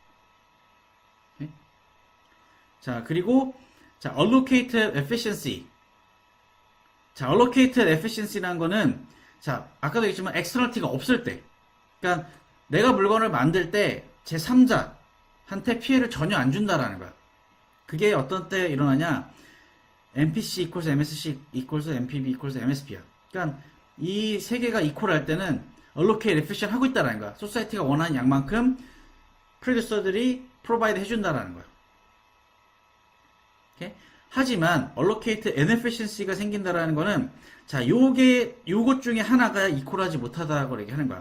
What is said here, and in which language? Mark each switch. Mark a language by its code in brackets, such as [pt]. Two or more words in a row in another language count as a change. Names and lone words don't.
[ko] 오케이? 자, 그리고 자, [en] allocated efficiency. [ko] 자, [en] allocated efficiency [ko] 라는 거는 자, 아까도 얘기했지만 externality가 없을 때, 그러니까 내가 물건을 만들 때 제3자한테 피해를 전혀 안 준다라는 거야. 그게 어떤 때 일어나냐? [en] MPC equals MSC equals MPB equals MSP야. [ko] 그러니까 이 세 개가 이퀄할 때는 [en] allocate efficient [ko] 하고 있다라는 거야. 소사이티가 원하는 양만큼 프로듀서들이 프로바이드 해준다라는 거야. 오케이? 하지만 [en] allocate inefficiency [ko] 가 생긴다라는 거는 자, 요것 중에 하나가 이퀄하지 못하다고 얘기하는 거야.